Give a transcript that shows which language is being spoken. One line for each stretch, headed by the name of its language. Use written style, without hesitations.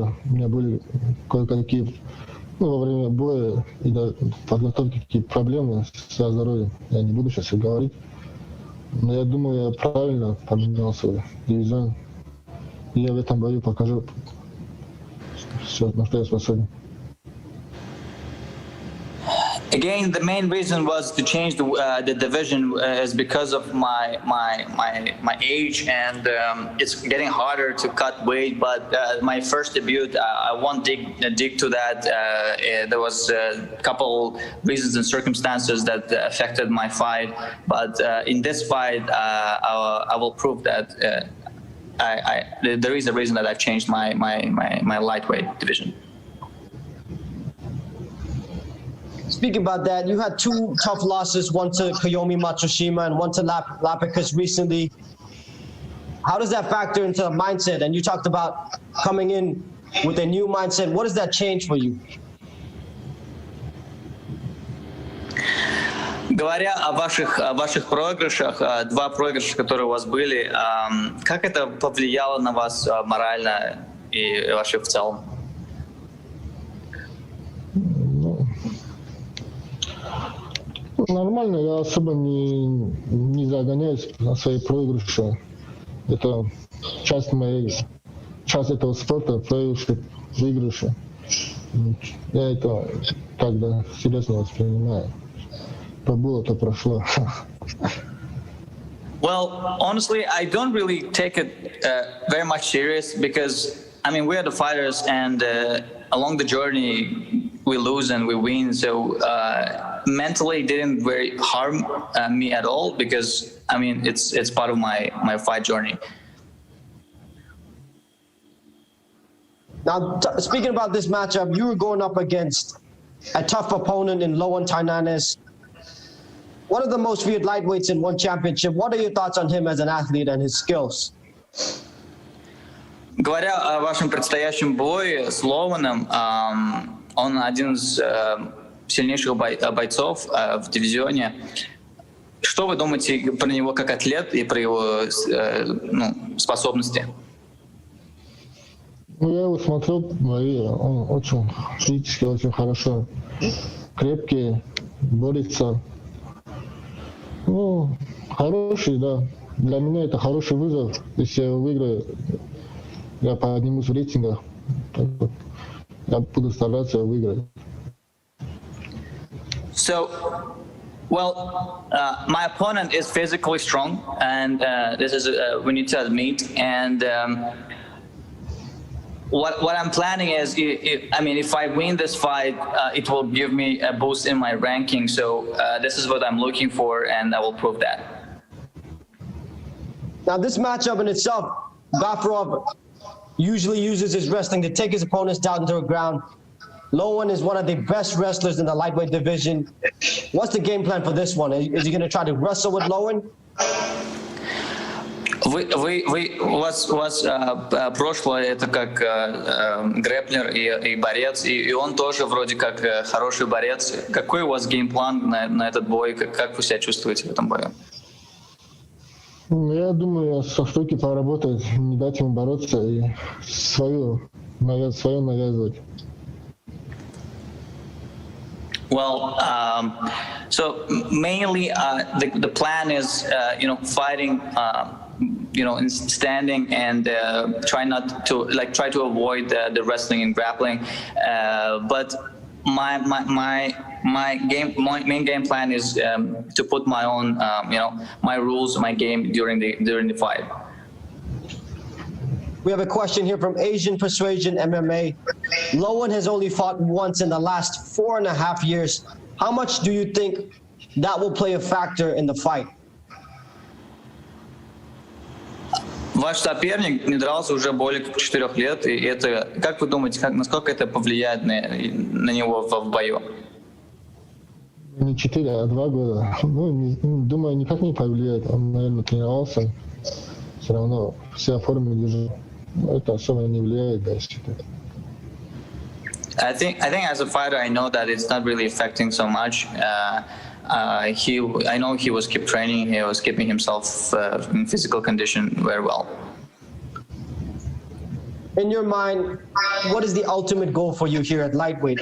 Russian: У меня были кое-какие, во время боя и даже подготовки какие-то проблемы со здоровьем. Я не буду сейчас их говорить. Но я думаю, я правильно поменял свой дивизион. И я в этом бою покажу все, на что я способен.
English: Again, the main reason was to change the division is because of my age, and it's getting harder to cut weight. But my first debut, I won't dig to that. There was a couple reasons and circumstances that affected my fight. But in this fight, I will prove that there is a reason that I've changed my lightweight division. Speaking about that, you had two tough losses, one to Kiyomi Matsushima and one to Laprakas recently. How does that factor into the mindset? And you talked about coming in with a new mindset. What does that change for you?
Russian: Говоря о ваших проигрышах, два проигрыша, которые у вас были, как это повлияло на вас морально и вообще в целом? Нормально, я особо не загоняюсь на свои проигрыши. Это часть этого спорта, проигрыши, выигрыши. Я это тогда серьезно воспринимаю. То было, то прошло.
English: Well, honestly, I don't really take it very much serious because, I mean, we are the fighters, and along the journey, we lose and we win. So mentally, it didn't very harm me at all because, I mean, it's part of my fight journey. Now, speaking about this matchup, you were going up against a tough opponent in Lowen Tynanes, one of the most feared lightweights in one championship. What are your thoughts on him as an athlete and his skills?
Russian: Говоря о вашем предстоящем бое с Лоуэном, он один из сильнейших бойцов в дивизионе. Что вы думаете про него как атлет и про его способности? Ну, я его смотрел, бои, он очень физически очень хорошо. Крепкий, борется. Ну, хороший, да. Для меня это хороший вызов. Если я его выиграю, я поднимусь в рейтингах. Я буду стараться выиграть.
English: So, well, my opponent is physically strong, and this is we need to admit. And what I'm planning is, if I win this fight, it will give me a boost in my ranking. So this is what I'm looking for, and I will prove that. Now, this matchup in itself, Gafurov usually uses his wrestling to take his opponents down to the ground. Lowen is one of the best wrestlers in the lightweight division. What's the game plan for this one? Is he going to try to wrestle with Lowen?
Russian: У вас прошлое это как грэплер и борец, и он тоже вроде как хороший борец. Какой у вас геймплан на этот бой? Как вы себя чувствуете в этом бою? Я думаю, со стойки поработать, не дать ему бороться и свое навязывать.
English: Well, so mainly the plan is, fighting, in standing and try to avoid the wrestling and grappling. But my main game plan is to put my own, my rules, my game during the fight. We have a question here from Asian Persuasion MMA. Lowen has only fought once in the last 4.5 years. How much do you think that will play a factor in the fight?
Russian: Ваш соперник не дрался уже более 4 лет, и это, как вы думаете, насколько это повлияет на него в бою? Не 4, а 2 года. Думаю, никак не повлияет. Он, наверное, тренировался. Все равно вся форма движения. Это особо не влияет, да, считаю.
English: I think as a fighter, I know that it's not really affecting so much. I know he was keep training. He was keeping himself in physical condition very well. In your mind, what is the ultimate goal for you here at lightweight?